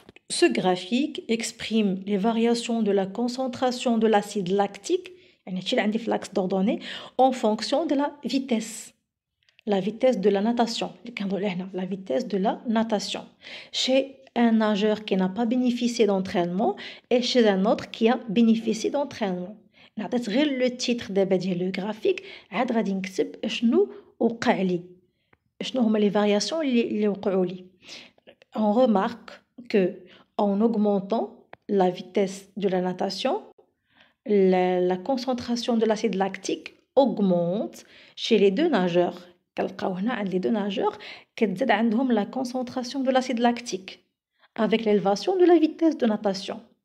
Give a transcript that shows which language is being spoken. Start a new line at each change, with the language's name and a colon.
French: Ce graphique exprime les variations de la concentration de l'acide lactique en fonction de la vitesse de la natation. La vitesse de la natation. Chez un nageur qui n'a pas bénéficié d'entraînement et chez un autre qui a bénéficié d'entraînement.
Arabic: نعطيت غير
French: le titre
Arabic: دابا ديال
French: le graphique
Arabic: عاد غادي نكتب شنو وقع لي شنو هما
French: les variations
Arabic: اللي وقعوا لي. On remarque que en augmentant la vitesse de la natation, la concentration de l'acide lactique augmente chez les deux nageurs. كنلقاو هنا عند
French: les deux nageurs
Arabic: كتزاد عندهم
French: la concentration de l'acide lactique avec l'élévation de la vitesse de natation.